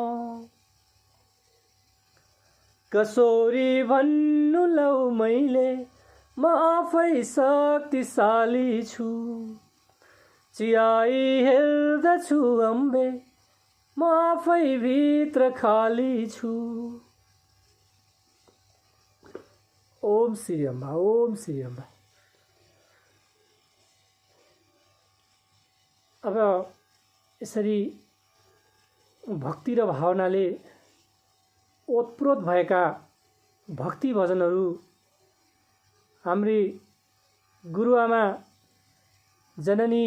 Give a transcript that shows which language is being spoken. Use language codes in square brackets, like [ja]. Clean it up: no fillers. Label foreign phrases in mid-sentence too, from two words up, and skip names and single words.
[ne] कसोरी भन्नु लौ मैले म आफै शक्तिशाली छु। चियाई हेर्दछु अम्बे म आफै भित्र खाली छु। ओम श्री अम्बा। ओम श्री अम्बा। अब यसरी भक्ति र भावनाले ओतप्रोत भएका भक्ति भजनहरू हाम्री गुरुआमा जननी